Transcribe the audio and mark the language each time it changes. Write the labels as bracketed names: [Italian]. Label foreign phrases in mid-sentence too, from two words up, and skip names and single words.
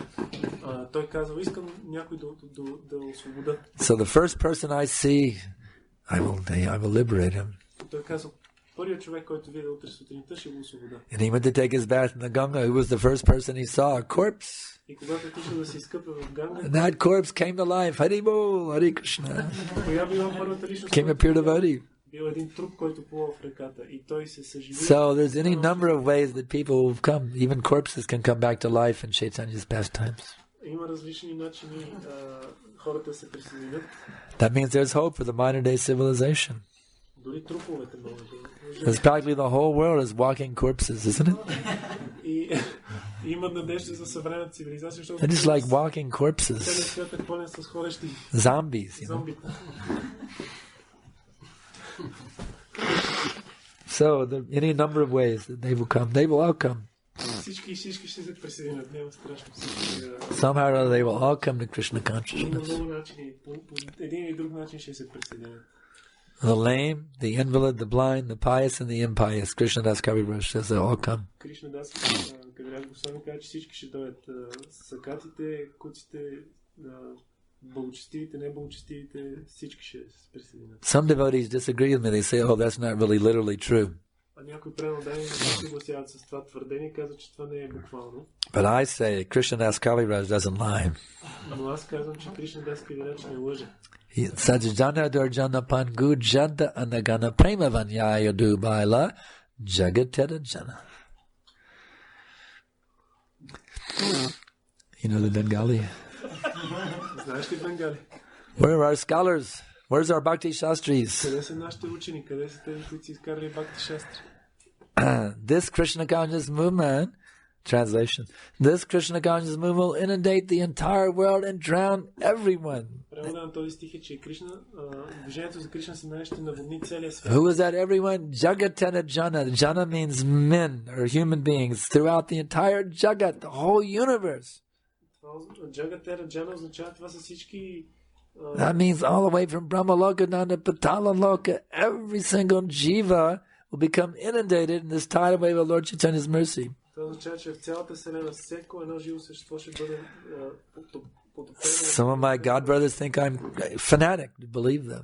[English] So the first person I see, I will liberate him. And he went to take his bath in the Ganga. Who was the first person he saw? A corpse. And that corpse came to life. Hari Bol, Hare Krishna. Came a pure devotee. [Bulgarian] Бил един труп, който плува в реката и той се съживи. [English] So there's any number of ways that people will come, even corpses can come back to life in Chaitanya's pastimes. [Bulgarian] Има различни начини хората се присъединят. [English] That means there's hope for the modern day civilization. [Bulgarian] Дори труповете могат да. [English] Because practically the whole world is walking corpses, isn't it? [Bulgarian] И има надежда за съвременната цивилизация, защото [English] They're just like walking corpses. [Bulgarian] целият свят е пълен с ходещи [English] Zombies, you know. [Bulgarian] зомбите. [English] So any number of ways that they will come. They will all come. [Bulgarian] Всички ще се присъединят, няма страшно. [English] Somehow or other they will all come to Krishna [Bulgarian] Има [English] consciousness. [Bulgarian] много начини, по един или друг начин ще се присъединят. [English] The lame, the invalid, the blind, the pious, and the impious. Krishna Das Kaviraj says they all come. [Bulgarian] Кришна Дас Кавираж Госвами каза, че всички ще дойдат. Сакатите, куците, благочестивите, неблагочестивите, всички ще се присъединят. [English] Some devotees disagree with me. They say, oh, that's not really literally true. [Bulgarian] А някои преданодани не се съгласяват с това твърдение и казват, че това не е буквално. [English] But I say Krishna Das Kaviraj doesn't lie. [Bulgarian] Но аз казвам, че Кришна Дас Кавираж не лъже. [Bangla] সজ্জন দুর্জন পঙ্গু জড় অন্ধগণ প্রেম বন্যায় ডুবাইল জগতের জন. [English] You know the Bengali? [Bulgarian] Знаеш ли Бенгали? [English] Where are our scholars? Where's our Bhakti Shastris? [Bulgarian] Къде са нашите учени? Къде са тези, които си изкарали Бхакти Шастри? [English] This Krishna conscious movement, translation, this Krishna conscious movement will inundate the entire world and drown everyone. [Bulgarian] Превода на този стих е, че движението за Кришна съзнание ще наводни целия свят. [English] Who is that everyone? [Bangla] জগতের জন. [English] Jana means men or human beings throughout the entire Jagat, the whole universe. [Bangla] জগতের জন [Bulgarian] означава това са всички. [English] That means all the way from Brahmaloka down to Patalaloka, every single jiva will become inundated in this tidal wave of Lord Chaitanya's mercy. [Bulgarian] Това означава, че в цялата вселена всяко едно живо същество ще бъде потопено. [English] Some of my god brothers think I'm fanatic to believe them.